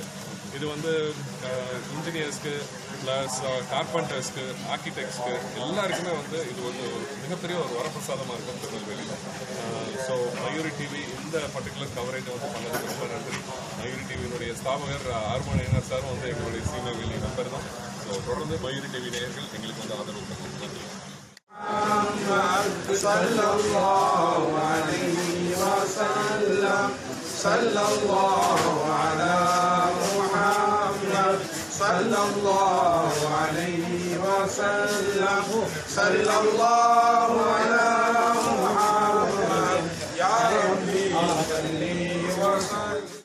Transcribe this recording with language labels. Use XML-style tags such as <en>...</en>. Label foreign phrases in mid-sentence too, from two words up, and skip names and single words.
<ta>இது</ta> <en>engineersக்கு plus carpentersக்கு, architectsக்கு</en> <ta>எல்லாருக்குமே இது மிகப்பெரிய ஒரு வரப்பிரசாதமாக இருக்கும் திருநெல்வேலியில். ஸோ மயூரி டிவி இந்த</ta> <en>particular coverageஐ</en> <ta>பண்ணதுக்கு ரொம்ப நன்றி. மயூரி டிவியினுடைய ஸ்தாபகர் ஆறுமுக நயினார் சாரும் எங்களுடைய சீமைவேலி மெம்பர் தான். ஸோ தொடர்ந்து மயூரி டிவி நேயர்கள் எங்களுக்கு ஆதரவு பண்ணுங்க. நன்றி.</ta> <ar>صلى الله عليه وسلم صلى الله على محمد صلى الله عليه وسلم صلى الله على محمد يا رب صل وسلم.</ar>